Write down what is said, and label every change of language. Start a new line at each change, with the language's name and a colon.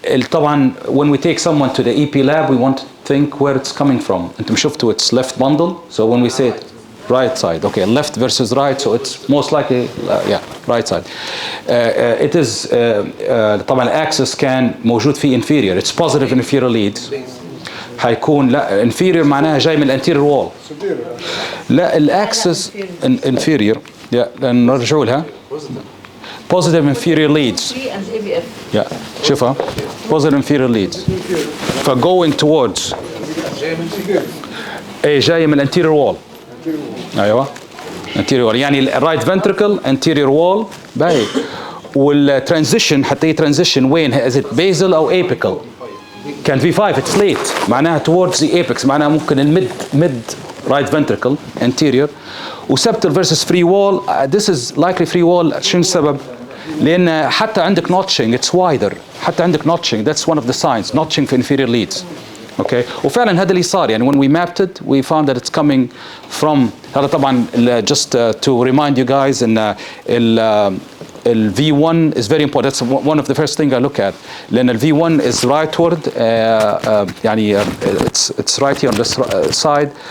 English: طبعا when we take someone to the EP lab, we want to think where it's coming from.
Arabic: انتم شفتوا
English: it's left bundle. So when we say it, Right side. Okay, left versus right, so it's most likely yeah, right side. It is
Arabic: طبعا الاكسس كان موجود في inferior.
English: It's positive inferior leads.
Arabic: هيكون لا inferior معناها جاي من
English: anterior wall.
Arabic: لا الاكسس inferior. نرجعوا لها.
English: Positive inferior leads. Yeah.
Arabic: شوفها.
English: Positive inferior leads. فgoing towards.
Arabic: ايه جاي من anterior wall. ايوه.
English: anterior wall
Arabic: يعني
English: right ventricle anterior wall باي.
Arabic: والترانزيشن حتى
English: transition وين؟ is it basal أو apical؟ كان V5 it's late معناها towards the apex
Arabic: معناها ممكن الميد
English: right ventricle anterior. وسبتال versus free wall this is likely free wall.
Arabic: شنو السبب؟ لأن حتى عندك notching
English: it's wider.
Arabic: حتى عندك
English: notching that's one of the signs notching في inferior leads. Okay.
Arabic: وفعلا هذا اللي صار يعني
English: when we mapped it we found that it's coming from
Arabic: هذا طبعا
English: just to remind you guys ان ال V1 is very important. That's one of the first thing I look at.
Arabic: لأن ال
English: V1 is rightward
Arabic: يعني
English: it's right here on this side.